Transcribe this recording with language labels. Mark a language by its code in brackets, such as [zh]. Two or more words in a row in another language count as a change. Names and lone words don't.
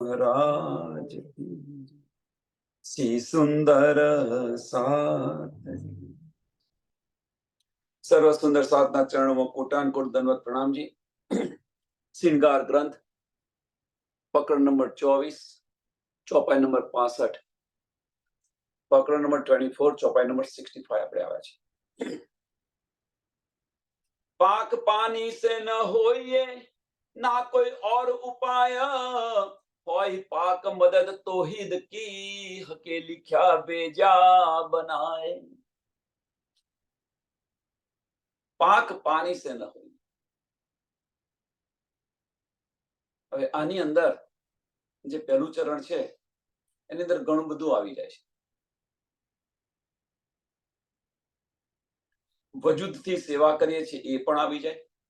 [gu] મહારાજ શ્રી સુંદર સાત સર્વ સુંદર સાતના ચરણોમાં કોટાનકોટ દંડવત પ્રણામજી. શ્રૃંગાર ગ્રંથ પકડ નંબર 24, ચોપાઈ નંબર 65, પકડ નંબર 24, ચોપાઈ નંબર 65 આપણે આવ્યા છે. [hi] पाक पानी से न होइए ना कोई और उपाय, होय पाक मदद तोहिद की हके लिख्या बेजा बनाए. पाक पानी से न होय. [gu] હવે આની અંદર જે પહેલું ચરણ છે એની અંદર ઘણું બધું આવી જાય છે. વજૂદથી સેવા કરીએ છીએ એ પણ આવી જાય.